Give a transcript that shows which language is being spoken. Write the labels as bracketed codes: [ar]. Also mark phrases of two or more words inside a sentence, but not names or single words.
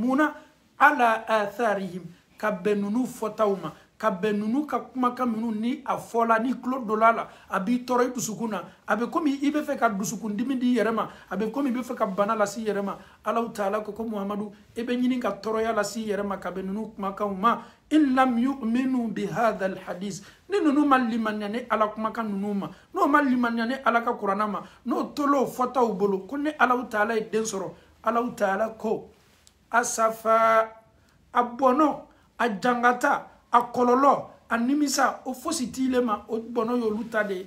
[bm] Muna [ar] على آثارهم, [bm] ka bɛn nunu fɔtaw ma, ka bɛn nunu ka kumakan nunu ni a fɔla ni tulo donna la a b'i tɔɔrɔ i dusukun na, a bɛ komi i bɛ fɛ ka dusukun dimi di i yɛrɛ ma, a bɛ komi i bɛ fɛ ka bana lase i yɛrɛ ma. Alahu Taala ko Muhamadu e bɛ ɲini ka tɔɔrɔya lase i yɛrɛ ma ka bɛn nunu kumakanw ma. [ar] إن لم يؤمنوا بهذا الحديث, [bm] ni nunu ma limaniya ni ala kumakan nunu ma, n'o ma limaniya ni ala ka kuranna ma, n'o tolo fɔtaw bolo ko ni Alahu Taala ye den sɔrɔ. Alahu Taala ko asafa, a bɔnɔ, a jangata, a kɔlɔlɔ, a nimisa, o fosi t'ile ma, o bɔnɔ y'olu ta de ye.